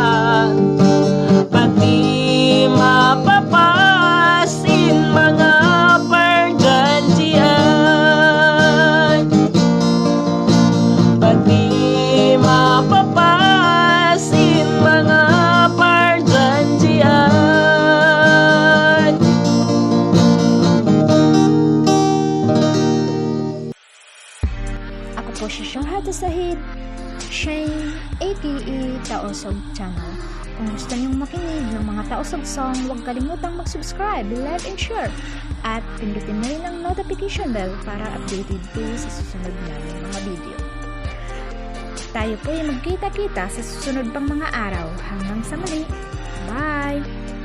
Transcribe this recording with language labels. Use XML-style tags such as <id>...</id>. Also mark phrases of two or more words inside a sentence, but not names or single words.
<tsg>Pati mapapasin mga parjansian. Pati mapapasin mga parjansian.</tsg> <tl>Ako po si Shahada Sahid, Shane, aka Taosog Channel. Kung gusto niyong makinig ng mga Taosog song, huwag kalimutang mag-subscribe,</tl> <en>like, and share.</en> <tl>At pindutin na rin ang</tl> <en>notification bell</en> <tl>para updated kayo sa susunod namin mga video. Tayo po ay magkita-kita sa susunod pang mga araw. Hanggang sa muli. Bye!</tl>